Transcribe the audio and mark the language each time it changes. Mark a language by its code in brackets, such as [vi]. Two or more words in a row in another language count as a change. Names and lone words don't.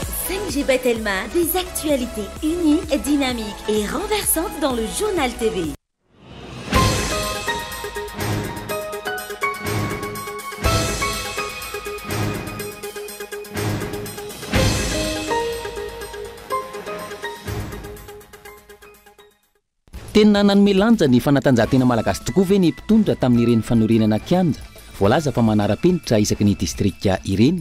[fr] 5G Batelma, des actualités uniques, dynamiques et renversantes dans le journal TV. [mg] Tena nanome ny fanatanjahantena malagasy tokoa ve ny mpitondra tamin'ireny fanorenana kianja voalaza fa manara-penitra isaky ny distrikta ireny.